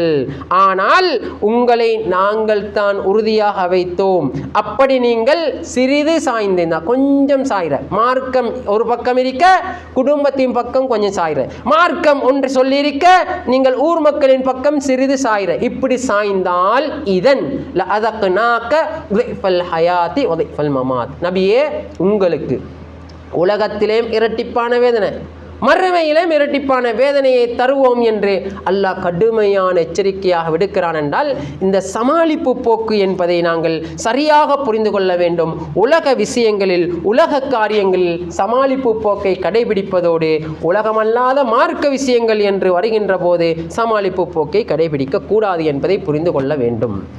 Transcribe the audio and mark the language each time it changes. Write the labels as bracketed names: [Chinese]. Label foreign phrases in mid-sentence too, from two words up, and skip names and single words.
[Tamil] ஆனால் உங்களை நாங்கள் தான் உறுதியாக வைத்தோம். அப்படி நீங்கள் சிறிது சாய்ந்திருந்தா, கொஞ்சம் சாய்ற மார்க்கம் ஒரு பக்கம் இருக்க, குடும்பத்தின் பக்கம் கொஞ்சம் சாய்ற, மார்க்கம் ஒன்று சொல்லியிருக்க, நீங்கள் ஊர் மக்களின் பக்கம் சிறிது சாய்ற, இப்படி சாய்ந்தால் இதன் [Arabic] لأذقناك ضعف الحياة وضعف الممات. [Tamil] நபியே, உங்களுக்கு உலகத்திலே இரட்டிப்பான வேதனை, மறுமையிலும் இரட்டிப்பான வேதனையை தருவோம் என்று அல்லாஹ் கடுமையான எச்சரிக்கையாக விடுக்கிறான். என்றால் இந்த சமாளிப்பு போக்கு என்பதை நாங்கள் சரியாக புரிந்து கொள்ள வேண்டும். உலக விஷயங்களில், உலக காரியங்களில் சமாளிப்பு போக்கை கடைபிடிப்பதோடு உலகமல்லாத மார்க்க விஷயங்கள் என்று வருகின்ற போது சமாளிப்பு போக்கை கடைபிடிக்க கூடாது என்பதை புரிந்து கொள்ள வேண்டும்.